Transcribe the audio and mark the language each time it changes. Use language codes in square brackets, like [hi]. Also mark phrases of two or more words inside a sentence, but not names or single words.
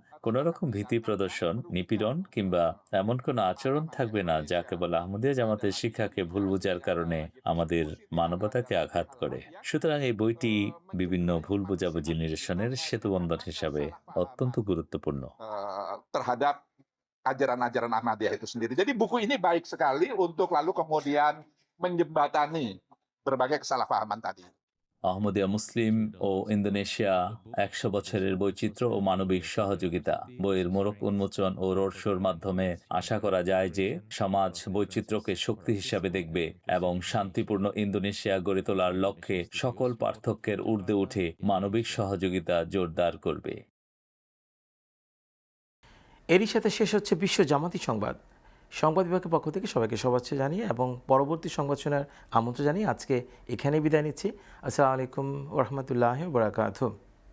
[bn] কোনো রকম ভীতি প্রদর্শন, নিপীড়ন কিংবা এমন কোনো আচরণ থাকবে না যা কেবল আহমদিয়া জামাতের শিক্ষাকে ভুল বোঝার কারণে আমাদের মানবতাকে আঘাত করে। সুতরাং এই বইটি বিভিন্ন ভুল বোঝাবুঝি নিরসনের সেতুবন্ধন হিসাবে অত্যন্ত গুরুত্বপূর্ণ। [id] terhadap ajaran-ajaran Ahmadiyah itu sendiri. Jadi buku ini baik sekali untuk lalu kemudian menjembatani berbagai kesalahpahaman tadi. [bn] আহমদিয়া মুসলিম ও ইন্দোনেশিয়া 100 বছরের বৈচিত্র্য ও মানবিক সহযোগিতা বইয়ের মোড়ক উন্মোচন ও রোড শোর মাধ্যমে আশা করা যায় যে সমাজ বৈচিত্র্যকে শক্তি হিসাবে দেখবে এবং শান্তিপূর্ণ ইন্দোনেশিয়া গড়ে তোলার লক্ষ্যে সকল পার্থক্যের ঊর্ধ্বে উঠে মানবিক সহযোগিতা জোরদার করবে। এরই সাথে শেষ হচ্ছে বিশ্ব জামাতি সংবাদ। সংবাদ বিভাগের পক্ষ থেকে সবাইকে শুভেচ্ছা জানিয়ে এবং পরবর্তী সংবাদ শোনার আমন্ত্রণ জানিয়ে আজকে এখানেই বিদায় নিচ্ছি। [ar] السلام عليكم ورحمة الله وبركاته.